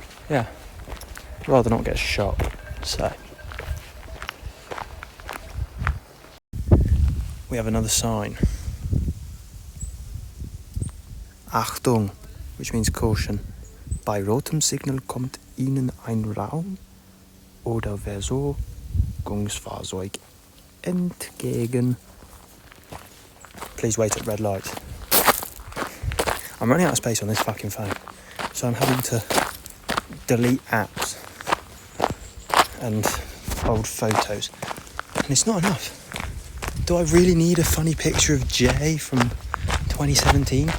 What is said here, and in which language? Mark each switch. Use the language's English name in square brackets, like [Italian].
[English] Yeah. Rather not get shot, so. We have another sign. Achtung, which means caution. [German] Bei rotem Signal kommt Ihnen ein Raum oder Versorgungsfahrzeug entgegen. [English] Please wait at red light. I'm running out of space on this fucking phone, so I'm having to delete apps and old photos, and it's not enough. Do I really need a funny picture of Jay from 2017?